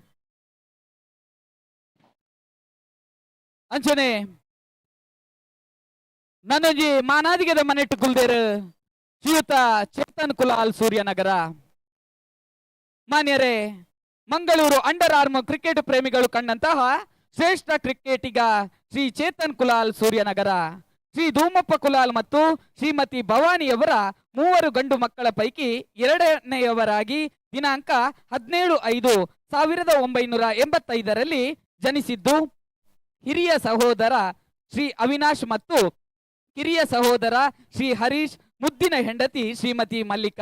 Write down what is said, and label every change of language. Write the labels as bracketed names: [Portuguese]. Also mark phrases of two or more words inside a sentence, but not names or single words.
[Tulu] ಅಂಚನೆ ನನ್ನೊಂಜಿ ಮಾನಾದಿಗೆದ ಮನೆಟ್ಟು ಕುಲ್ದೇರು ಶ್ರೀಯುತ ಚೇತನ್ ಕುಲಾಲ್ ಸೂರ್ಯನಗರ. [Kannada] ಮಾನ್ಯರೇ, ಮಂಗಳೂರು [English] under arm cricket [Kannada] ಪ್ರೇಮಿಗಳು ಕಂಡಂತಹ ಶ್ರೇಷ್ಠ ಕ್ರಿಕೆಟಿಗ ಶ್ರೀ ಚೇತನ್ ಕುಲಾಲ್ ಸೂರ್ಯನಗರ, ಶ್ರೀ ಧೂಮಪ್ಪ ಕುಲಾಲ್ ಮತ್ತು ಶ್ರೀಮತಿ ಭವಾನಿಯವರ 3 ಗಂಡು ಮಕ್ಕಳ ಪೈಕಿ 2ನೇಯವರಾಗಿ ದಿನಾಂಕ 17/5/1985ರಲ್ಲಿ ಜನಿಸಿದ್ದು, ಹಿರಿಯ ಸಹೋದರ ಶ್ರೀ ಅವಿನಾಶ್ ಮತ್ತು ಕಿರಿಯ ಸಹೋದರ ಶ್ರೀ ಹರೀಶ್, ಮುದ್ದಿನ ಹೆಂಡತಿ ಶ್ರೀಮತಿ ಮಲ್ಲಿಕಾ.